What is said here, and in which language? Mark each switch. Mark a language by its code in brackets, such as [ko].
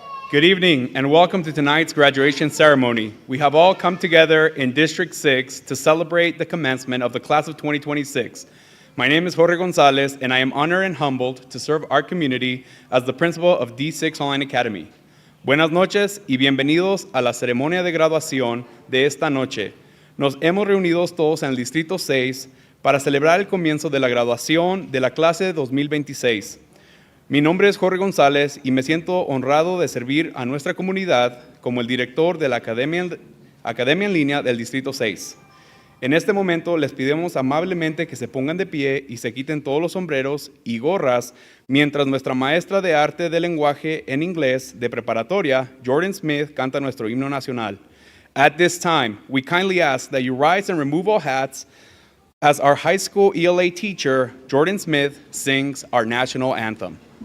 [en] Good evening and welcome to tonight's graduation ceremony. We have all come together in District 6 to celebrate the commencement of the class of 2026. My name is Jorge Gonzalez and I am honored and humbled to serve our community as the principal of D6 Online Academy. [es] Buenas noches y bienvenidos a la ceremonia de graduación de esta noche. Nos hemos reunido todos en el Distrito 6 para celebrar el comienzo de la graduación de la clase de 2026. Mi nombre es Jorge González y me siento honrado de servir a nuestra comunidad como el director de la Academia en Línea del Distrito 6. En este momento les pedimos amablemente que se pongan de pie y se quiten todos los sombreros y gorras mientras nuestra maestra de arte del lenguaje en inglés de preparatoria, Jordan Smith, canta nuestro himno nacional. [en] At this time, we kindly ask that you rise and remove all hats as our high school ELA teacher, Jordan Smith, sings our national anthem.